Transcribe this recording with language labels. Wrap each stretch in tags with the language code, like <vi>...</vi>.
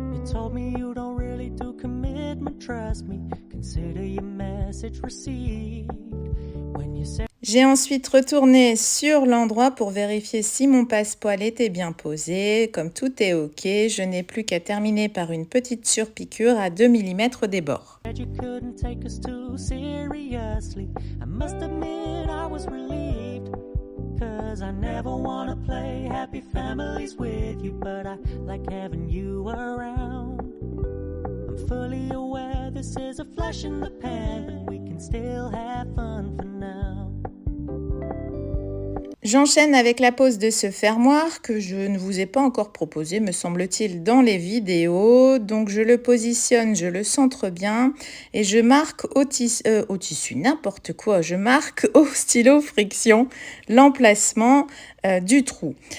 <en>Told me you don't really do commitment, trust me, consider your message received. When you say</en> <fr>J'ai ensuite retourné sur l'endroit pour vérifier si mon passepoil était bien posé. Comme tout est ok, je n'ai plus qu'à terminer par une petite surpiqûre à 2 mm des bords.</fr> <en>you couldn't take us too seriously. I must admit I was relieved, 'cause I never wanna play happy families with you, but I like having you around. I'm fully aware this is a flash in the pan, but we can still have fun for now.</en> <fr>J'enchaîne avec la pose de ce fermoir que je ne vous ai pas encore proposé, me semble-t-il, dans les vidéos. Donc je le positionne, je le centre bien et je marque au tissu, n'importe quoi, je marque au stylo friction l'emplacement du trou.</fr>